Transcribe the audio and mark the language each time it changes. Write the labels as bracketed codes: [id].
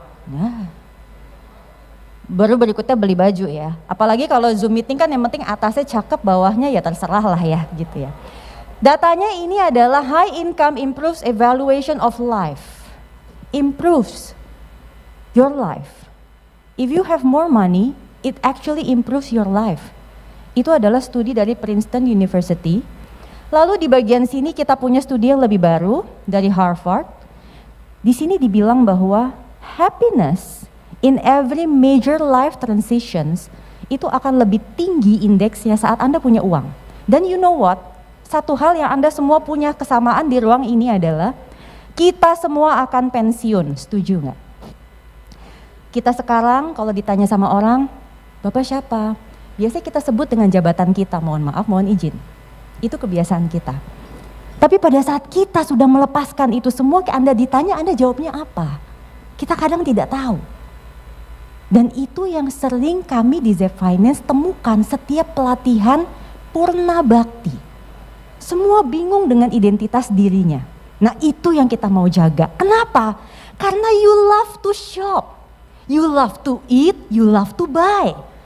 [id] Nah, baru berikutnya beli baju ya. Apalagi kalau Zoom meeting kan yang penting atasnya cakep, bawahnya ya terserah lah ya gitu ya. Datanya ini adalah [en] high income improves evaluation of life. Improves your life. If you have more money, it actually improves your life. [id] Itu adalah studi dari Princeton University. Lalu di bagian sini kita punya studi yang lebih baru dari Harvard. Di sini dibilang bahwa [en] happiness in every major life transitions [id] itu akan lebih tinggi indeksnya saat Anda punya uang. Dan [en] you know what? [id] Satu hal yang Anda semua punya kesamaan di ruang ini adalah kita semua akan pensiun, setuju nggak? Kita sekarang kalau ditanya sama orang, Bapak siapa? Biasanya kita sebut dengan jabatan kita, mohon maaf, mohon izin. Itu kebiasaan kita. Tapi pada saat kita sudah melepaskan itu semua, Anda ditanya, Anda jawabnya apa? Kita kadang tidak tahu. Dan itu yang sering kami di Zep Finance temukan setiap pelatihan Purna Bakti. Semua bingung dengan identitas dirinya. Nah itu yang kita mau jaga. Kenapa? Karena [en] you love to shop, you love to eat, you love to buy.